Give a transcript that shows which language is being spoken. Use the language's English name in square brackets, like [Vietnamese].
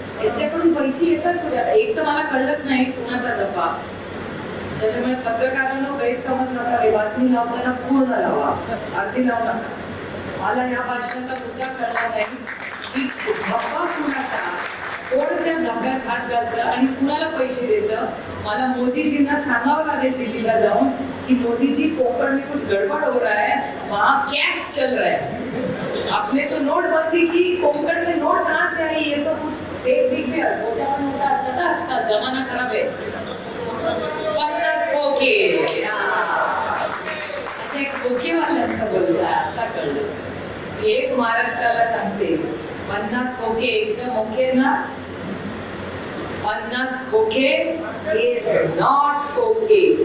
[Marathi] याच्याकडून पैसे येतात कुठे? एक तर मला कळलंच नाही कुणाचा डब्बा. त्याच्यामुळे पत्रकारांना गैरसमज नसावे, बातमी लावताना पूर्ण लावा, अर्धी लावू नका. मला या भाषणाचा मुद्दा कळला नाही की धब्बा कुणाचा, कोण त्या धब्यात हात घालतं आणि कुणाला पैसे देतं. मला मोदीजींना सांगावं लागेल दिल्लीला जाऊन कि [Hindi] मोदीजी कोकण में कुछ गड़बड़ हो रहा है, वहाँ कैश चल रहा है. आपने तो नोटबंदी की, कोकण में नोट कहाँ से आई, ये तो कुछ फेक दिख गया. [Marathi] नोटा आता जमाना खराब है. 50 खोके, अच्छा एक खोकेवाल्यांचा बोलता आता कळलं. एक महाराष्ट्राला सांगते 50 खोके एकदम ओके ना. [English] 50 खोके is not okay.